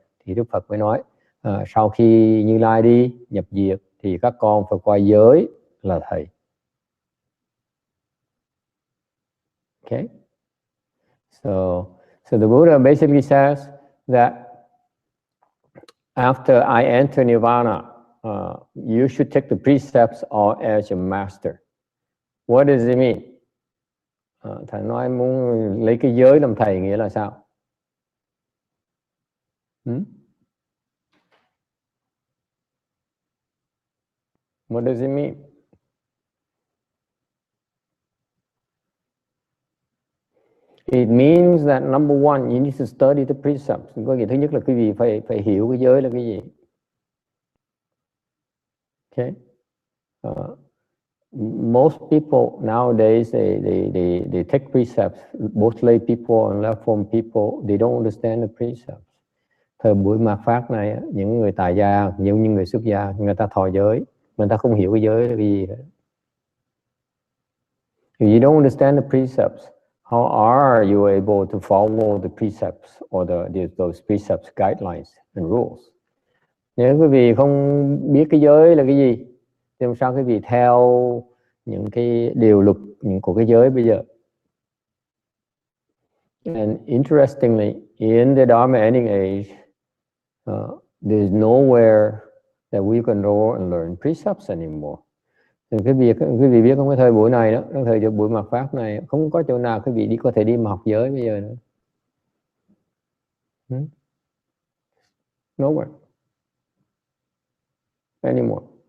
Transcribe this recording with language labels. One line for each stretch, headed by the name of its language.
Vietnamese: Thì Đức Phật mới nói sau khi Như Lai đi nhập diệt thì các con phải coi giới là thầy.
English: Okay, so the Buddha basically says that after I enter Nirvana, you should take the precepts all as your master. What does it mean?
Vietnamese: Thầy nói muốn lấy cái giới làm thầy nghĩa là sao?
English: What does it mean? It means that number one, you need to study the precepts.
Vietnamese: Có nghĩa thứ nhất là quý vị phải hiểu cái giới là cái gì.
English: Okay. Most people nowadays they take precepts. Both lay people and left form people, they don't understand the precepts.
Vietnamese: Thời buổi mạt Pháp này, những người tại gia, những người xuất gia, người ta thọ giới, người ta không hiểu cái giới là cái gì hết.
English: If you don't understand the precepts, how are you able to follow the precepts or those precepts, guidelines and rules?
Vietnamese: Nếu quý vị không biết cái giới là cái gì, thì làm sao quý vị theo những cái điều luật của cái giới bây giờ?
English: And interestingly, in the Dharma ending age, there's nowhere that we can go and learn precepts anymore.
Vietnamese: Quý vị biết không, cái thời buổi này đó, cái thời buổi mạt Pháp này, không có chỗ nào quý vị có thể đi mà học giới bây giờ nữa.
English: Nowhere anymore.